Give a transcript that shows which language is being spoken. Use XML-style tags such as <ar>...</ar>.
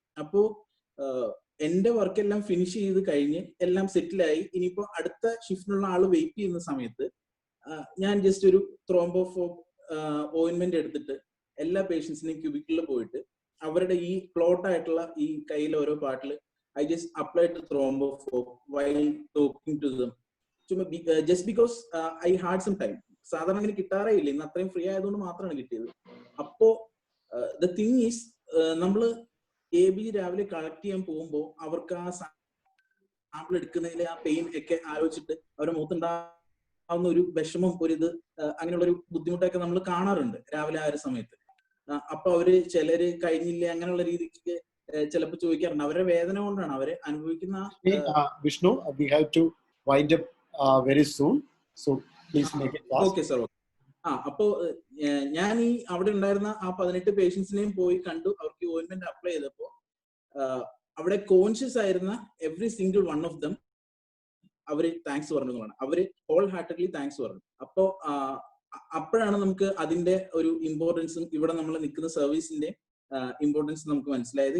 <ml>അപ്പോ എന്റെ വർക്ക് എല്ലാം ഫിനിഷ് ചെയ്ത് കഴിഞ്ഞ് എല്ലാം സെറ്റിലായി ഇനിയിപ്പോ അടുത്ത ഷിഫ്റ്റിനുള്ള ആള് വെയിറ്റ് ചെയ്യുന്ന സമയത്ത് ഞാൻ ജസ്റ്റ് ഒരു ത്രോംബോഫോബ് ഓയിൻമെന്റ് എടുത്തിട്ട് എല്ലാ പേഷ്യൻസിനെയും ക്യൂബിക്കിളിൽ പോയിട്ട് അവരുടെ ഈ ക്ലോട്ട് ആയിട്ടുള്ള ഈ കയ്യിലെ ഓരോ പാർട്ടിൽ</ml> <en>I just applied the thrombophobe while talking to them. Just because I had some time.</en> <ml>സാധാരണ അങ്ങനെ കിട്ടാറേ ഇല്ല, ഇന്ന് അത്രയും ഫ്രീ ആയതുകൊണ്ട് മാത്രമാണ് കിട്ടിയത്. അപ്പോ</ml> <en>the thing is</en> <ml>നമ്മൾ ABG രാവിലെ കളക്ട് ചെയ്യാൻ പോകുമ്പോൾ അവർക്ക് ആ സാമ്പിൾ എടുക്കുന്നതിൽ ആ പെയിൻ ഒക്കെ ആലോചിച്ചിട്ട് അവരുടെ മുഖത്തുണ്ടാവുന്ന ഒരു വിഷമം ഒരിത് അങ്ങനെയുള്ള ഒരു ബുദ്ധിമുട്ടൊക്കെ നമ്മൾ കാണാറുണ്ട് രാവിലെ ആ ഒരു സമയത്ത്. അപ്പൊ അവര് ചിലര് കഴിഞ്ഞില്ല അങ്ങനെയുള്ള രീതിക്ക് ചിലപ്പോൾ ചോദിക്കാറുണ്ട്. അവരുടെ വേദന കൊണ്ടാണ് അവര് അനുഭവിക്കുന്ന.</ml> <en>Vishnu, we have to wind up very soon, so please make it fast. Okay sir.</en> <ml>അപ്പോ ഞാൻ ഈ അവിടെ ഉണ്ടായിരുന്ന ആ 18 പേഷ്യൻസിനെയും പോയി കണ്ടു. അവർക്ക് ഓയിൻമെന്റ് അപ്ലൈ ചെയ്തപ്പോ അവിടെ കോൺഷ്യസ് ആയിരുന്ന</ml> <en>every single one of them</en> <ml>അവര് താങ്ക്സ് പറഞ്ഞതാണ്. അവര് ഹോൾ ഹാർട്ടഡ്ലി താങ്ക്സ് പറഞ്ഞു. അപ്പോ അപ്പോഴാണ് നമുക്ക് അതിന്റെ ഒരു ഇമ്പോർട്ടൻസും ഇവിടെ നമ്മൾ നിൽക്കുന്ന സർവീസിന്റെ ഇമ്പോർട്ടൻസ് നമുക്ക് മനസ്സിലായത്.</ml>